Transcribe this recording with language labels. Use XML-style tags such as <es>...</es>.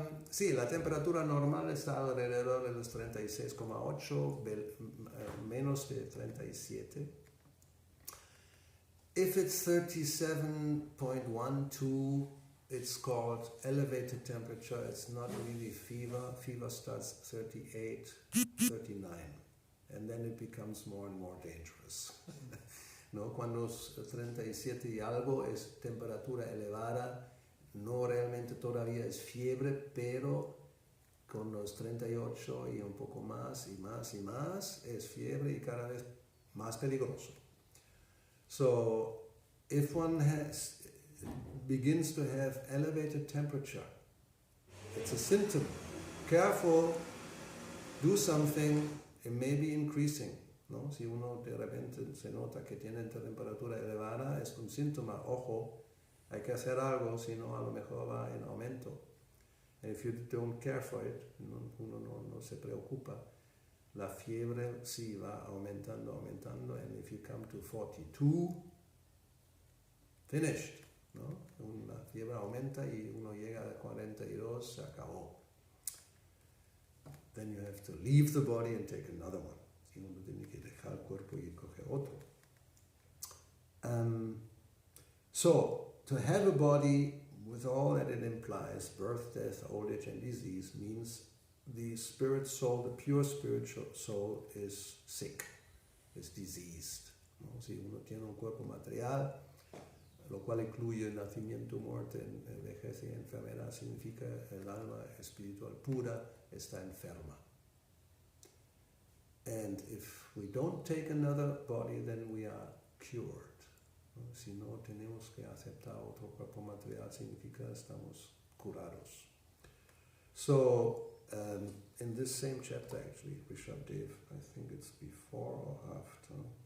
<es>Sí, la temperatura normal está alrededor de los 36,8, menos de 37.</es> <en>If it's 37.12, it's called elevated temperature. It's not really fever. Fever starts 38, 39. And then it becomes more and more dangerous.</en> <es>¿No? Cuando es 37 y algo es temperatura elevada, no realmente todavía es fiebre, pero con los 38 y un poco más y más y más es fiebre y cada vez más peligroso.</es> <en>So, if one begins to have elevated temperature, it's a symptom. Careful, do something, it may be increasing.</en> <es>¿No? Si uno de repente se nota que tiene temperatura elevada, es un síntoma, ojo, hay que hacer algo, si no a lo mejor va en aumento.</es> <en>And if you don't care for it,</en> <es>uno no se preocupa, la fiebre sí va aumentando,</es> <en>and if you come to 42, finished. ¿No?</en> <es>La fiebre aumenta y uno llega a 42, se acabó.</es> <en>Then you have to leave the body and take another one.</en> <es>Y uno tiene que dejar el cuerpo y coger otro.</es> <en>So, to have a body with all that it implies, birth, death, old age and disease, means the spirit soul, the pure spiritual soul is sick, is diseased.</en> <es>¿No? Si uno tiene un cuerpo material, lo cual incluye nacimiento, muerte, vejez y enfermedad, significa el alma espiritual pura está enferma.</es> <en>And if we don't take another body, then we are cured.</en> <es>¿No? Si no tenemos que aceptar otro cuerpo material, significa estamos curados.</es> <en>So, in this same chapter actually, Rishabdev, I think it's before or after.</en>